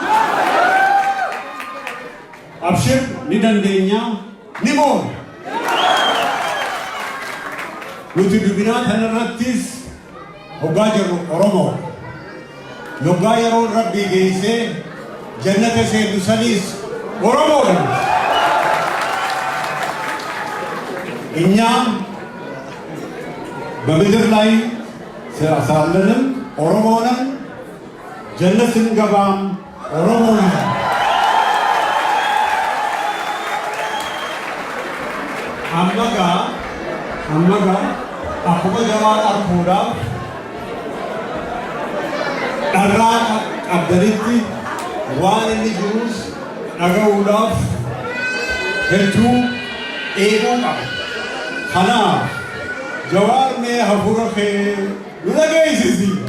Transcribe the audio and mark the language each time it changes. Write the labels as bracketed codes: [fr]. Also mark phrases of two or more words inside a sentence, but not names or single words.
[om] Abshir ni dandeenya ni moona. Nuti dubbinaa kanarrattis hoggaa jirru Oromoo. Yoggaa yeroo Rabbii geessee jannata seennu saniis Oromoodha. [am] እኛም በምድር ላይ ሳለንም ኦሮሞ ነን፣ ጀነት ስንገባም ኦሮሞ ነን። [om] አመጋ akkuma jabaa arguudhaaf dharraa qabdanitti waan inni jirus dhaga'uudhaaf hedduu eeguu qaba. Kanaaf Jawar mee hafuura kee nu dhageessisi.